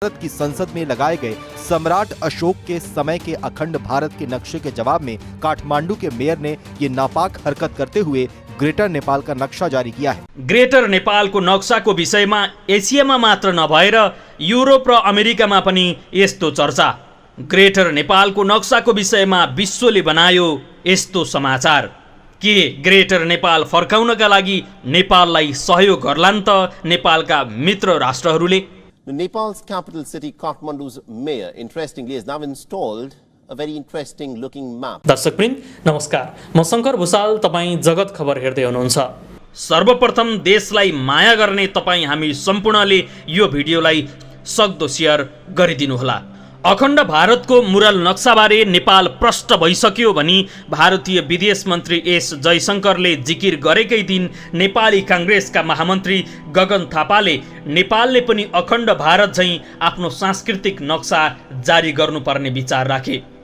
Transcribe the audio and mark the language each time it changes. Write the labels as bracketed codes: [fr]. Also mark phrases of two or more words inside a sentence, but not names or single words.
[hi] भारत की संसद में लगाए गए सम्राट अशोक के समय के अखंड भारत के नक्शे के जवाब में काठमांडू के मेयर ने ये नापाक हरकत करते हुए ग्रेटर नेपाल का नक्शा जारी किया है। [ne] ग्रेटर नेपालको नक्साको विषयमा एसियामा मात्र नभएर युरोप र अमेरिकामा पनि यस्तो चर्चा। ग्रेटर नेपालको नक्साको विषयमा विश्वले बनायो यस्तो समाचार। के ग्रेटर नेपाल फर्काउनका लागि नेपाललाई सहयोग गर्लान् त नेपालका मित्र राष्ट्रहरूले? [en] Nepal's capital city Kathmandu's mayor, interestingly, has now installed a very interesting looking map. [ne] दर्शकवृन्द नमस्कार, म शङ्कर भुसाल, तपाईँ जगत खबर हेर्दै हुनुहुन्छ। सर्वप्रथम देशलाई माया गर्ने तपाईँ हामी सम्पूर्णले यो भिडियोलाई सक्दो सेयर गरिदिनुहोला। अखण्ड भारतको मुरल नक्साबारे नेपाल प्रष्ट भइसक्यो भनी भारतीय विदेश मन्त्री एस जयशङ्करले जिकिर गरेकै दिन नेपाली काङ्ग्रेसका महामन्त्री गगन थापाले नेपालले पनि अखण्ड भारत झैँ आफ्नो सांस्कृतिक नक्सा जारी गर्नुपर्ने विचार राखे।